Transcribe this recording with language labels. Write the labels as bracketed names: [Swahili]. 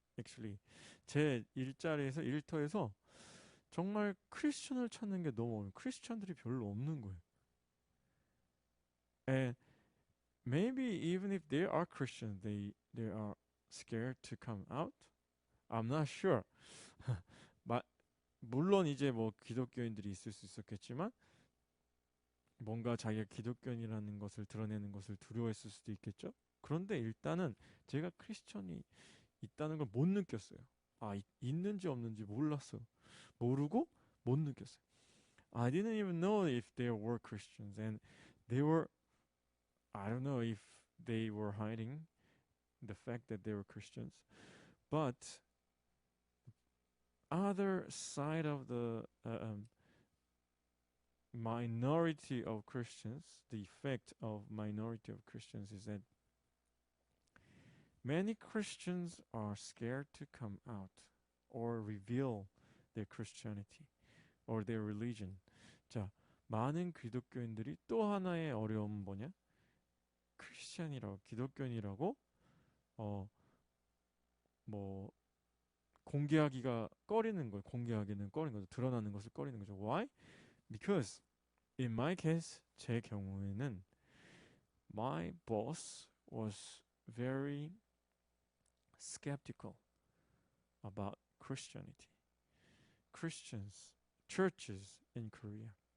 [Korean] Actually, 제 일터에서 정말 크리스천을 찾는 게 너무 어려워요. 크리스천들이 별로 없는 거예요. [English] And maybe even if there are Christians, they are scared to come out. I'm not sure. [Korean] 물론 이제 뭐 기독교인들이 있을 수 있었겠지만 뭔가 자기가 기독교인이라는 것을 드러내는 것을 두려워했을 수도 있겠죠. 그런데 일단은 제가 크리스천이 있다는 걸 못 느꼈어요. 있는지 없는지 몰랐어요. 모르고 못 느꼈어요. [English] I didn't even know if there were Christians, and I don't know if they were hiding the fact that they were Christians. But other side of the minority of Christians, the effect of minority of Christians is that many Christians are scared to come out or reveal their Christianity or their religion. [Korean] 자, 많은 기독교인들이 또 하나의 어려움은 뭐냐? 기독교인이라고 공개하기가 꺼리는 거예요. 공개하기는 꺼리는 거죠. 드러나는 것을 꺼리는 거죠. [English] Why? Because in my case, [Korean] 제 경우에는 [English] my boss was very skeptical about Christianity, Christians, churches in Korea.